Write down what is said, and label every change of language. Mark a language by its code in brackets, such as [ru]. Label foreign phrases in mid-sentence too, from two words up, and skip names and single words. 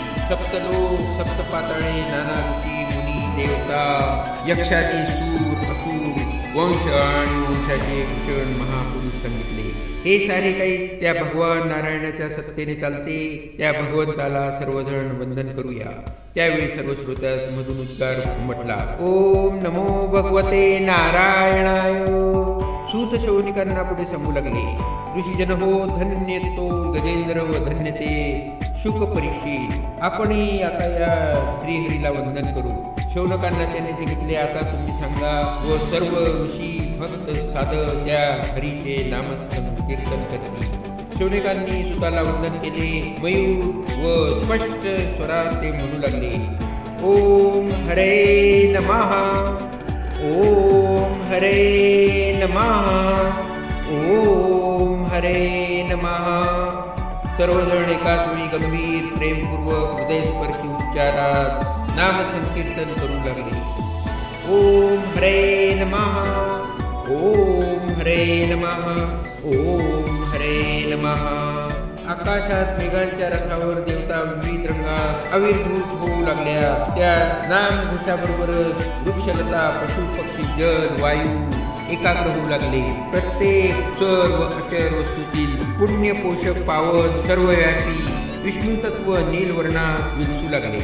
[mr] सप्तलोक, सप्तपातळे, नाना ऋषी, मुनी, देवता, यक्षादी, सूर, असुर, वंश आणि वंशाचे भूषण महापुरुष सांगितले. हे सारे काही त्या भगवान नारायणाच्या सत्तेने चालते. त्या भगवंताला सर्वजण वंदन करूया. त्यावेळी सर्व श्रोत्यास मधून उद्गार उमटला. [sa] ओम नमो भगवते नारायणाय. [mr] सूत शौनिकांना पुढे सांगू लागले. ऋषीजन हो, धन्य तो गजेंद्र व धन्य ते शुक परीक्षित. आपणही आता या श्रीहरीला वंदन करू. शौनकांना त्याने सांगितले, आता तुम्ही सांगा. व सर्व ऋषी भक्त साधक त्या हरीचे नामसंकीर्तन करतील. शौनकांनी सुताला वंदन केले. मयूर व स्पष्ट स्वरात ते म्हणू लागले, [sa] ओम हरे नमः, ओम हरे नमः, ओम हरे नमः. [mr] सर्वजण एकाच वेळी गंभीर प्रेमपूर्वक हृदयस्पर्शी उच्चारात नामसंकीर्तन करू लागले. [sa] ओम हरे नमः, ओम हरे नमः, ओम हरे नमः. [mr] आकाशात मेघांच्या रथावर देवता विविध रंगात आविर्भूत होऊ लागल्या. त्या नामघोषाबरोबरच वृक्षलता, पशु पक्षी, जल, वायू एकाग्र होऊ लागले. प्रत्येक चर व अचर वस्तूतील पुण्य पोषक पावस सर्वव्यापी विष्णू तत्व नीलवर्णात विलसू लागले.